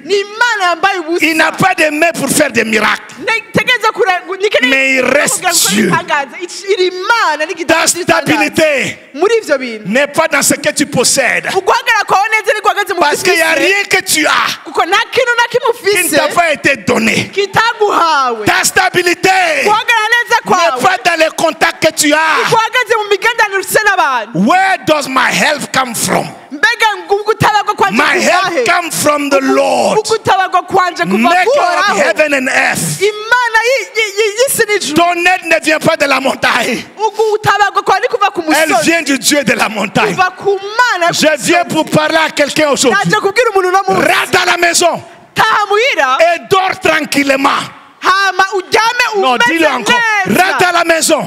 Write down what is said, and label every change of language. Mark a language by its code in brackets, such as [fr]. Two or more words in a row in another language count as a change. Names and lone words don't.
[rw] ni imana yambaye ubusa [fr] Il n'a pas de main pour faire des miracles. Mais il reste Dieu. Ta stabilité n'est pas dans ce que tu possèdes. Parce qu'il n'y a rien que tu as qui ne t'a pas été donné. Ta stabilité n'est pas dans les contacts que tu as. [en] Where does my help come from? My help comes from the Lord, maker of heaven and earth. [fr] Ton aide ne vient pas de la montagne. Elle vient du Dieu de la montagne. Je viens pour parler à quelqu'un aujourd'hui. Rentre à la maison et dors tranquillement. Non, dis-le encore. Rentre à la maison.